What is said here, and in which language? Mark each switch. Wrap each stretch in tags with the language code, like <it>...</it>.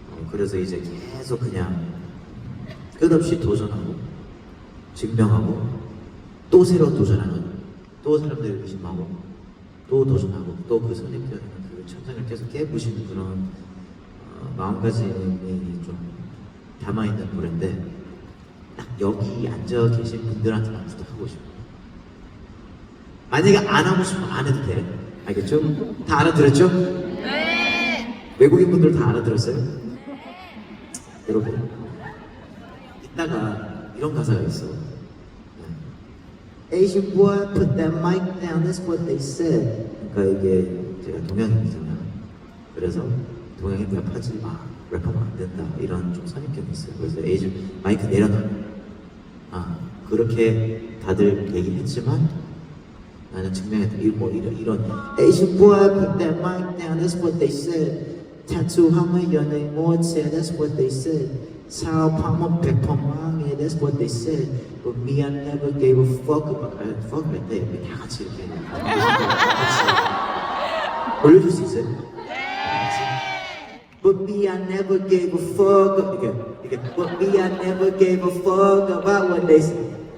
<ko>그래서 이제 계속 그냥 끝없이 도전하고 증명하고 또 새로 도전하는, 또 사람들을 의심하고 또 도전하고 또 그 선입견 그 천장을 계속 깨부시는 그런 마음가짐이 좀 담아있는 노래인데, 딱 여기 앉아 계신 분들한테만 부탁하고 싶어요. 만약에 안 하고 싶으면 안 해도 돼. 알겠죠? 다 알아들었죠? 네. 외국인 분들 다 알아들었어요? 네. 여러분, 이따가 이런 가사가 있어.</ko> <en>Asian boy, put that mic down. That's what they said.</en> <ko>그러니까 이게 제가 동양인이잖아요. 그래서 동양인 랩하지 마, 랩하면 안 된다. 이런 좀 선입견이 있어요. 그래서 Asian 마이크 내려놔. 그렇게 다들 얘기했지만. 나는 증명했다. 이런</ko> <en>Asian boy put that mic down. That's what they said.</en> <ko>타투하면 연예인 못해.</ko> <en>That's what they said.</en> <ko>사업하면 100% 망해.</ko> <en>That's what they said. But me, I never gave a fuck about fuck</en> <ko>할 때 다 같이 이렇게 같이 올려줄 수 있어요?</ko> <en>But me, I never gave a fuck.</en> <ko>이게</ko> <en>But me, I never gave a fuck about what they said.</en>